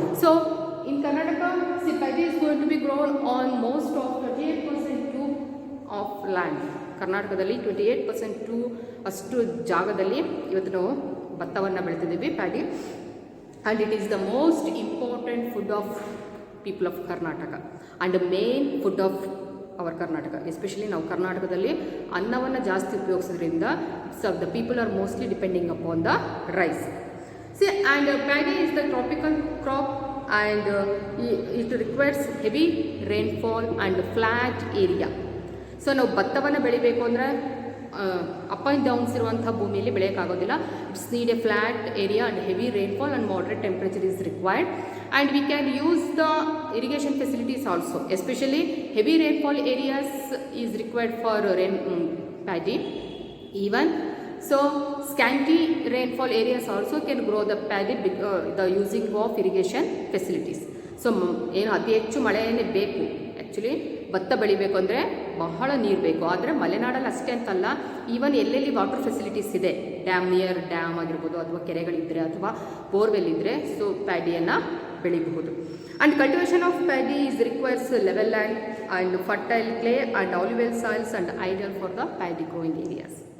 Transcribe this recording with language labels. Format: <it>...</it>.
<en>So in Karnataka, paddy is going to be grown on most of 28% of land.</en> <kn>ಕರ್ನಾಟಕದಲ್ಲಿ 28% ಅಷ್ಟು ಜಾಗದಲ್ಲಿ ಇವತ್ತು ನಾವು ಭತ್ತವನ್ನು ಬೆಳೆತಿದ್ದೀವಿ paddy.</kn> <en>And it is the most important food of people of Karnataka and main food of our Karnataka.</en> <kn>Especially ನಾವು ಕರ್ನಾಟಕದಲ್ಲಿ ಅನ್ನವನ್ನು ಜಾಸ್ತಿ ಉಪಯೋಗಿಸೋದ್ರಿಂದ</kn> <en>The people are mostly depending upon the rice. And paddy is the tropical crop and it requires heavy rainfall and flat area.</en> <kn>So ನಾವು ಭತ್ತವನ್ನು ಬೆಳಿಬೇಕು ಅಂದರೆ</kn> <en>up and downs</en> <kn>ಇರುವಂಥ ಭೂಮಿಯಲ್ಲಿ ಬೆಳೆಯೋಕ್ಕಾಗೋದಿಲ್ಲ.</kn> <en>It's need a flat area and heavy rainfall and moderate temperature is required, and we can use the irrigation facilities also. Especially heavy rainfall areas is required for paddy. Even so, scanty rainfall areas also can grow the paddy the using of irrigation facilities.</en> <kn>So ಏನು ಅತಿ ಹೆಚ್ಚು ಮಳೆಯೇ ಬೇಕು. Actually ಭತ್ತ ಬೆಳಿಬೇಕು ಅಂದರೆ ಬಹಳ ನೀರು ಬೇಕು. ಆದರೆ ಮಲೆನಾಡಲ್ಲಿ ಅಷ್ಟೇ ಅಂತಲ್ಲ, ಈವನ್ ಎಲ್ಲೆಲ್ಲಿ ವಾಟರ್ ಫೆಸಿಲಿಟೀಸ್ ಇದೆ, ನಿಯರ್ ಡ್ಯಾಮ್ ಆಗಿರ್ಬೋದು ಅಥವಾ ಕೆರೆಗಳಿದ್ದರೆ ಅಥವಾ ಬೋರ್ವೆಲ್ ಇದ್ದರೆ, ಸೊ ಪ್ಯಾಡಿಯನ್ನು ಬೆಳಿಬಹುದು.</kn> <en>And cultivation of paddy is requires level land and fertile clay and alluvial soils and ideal for the paddy growing areas.</en>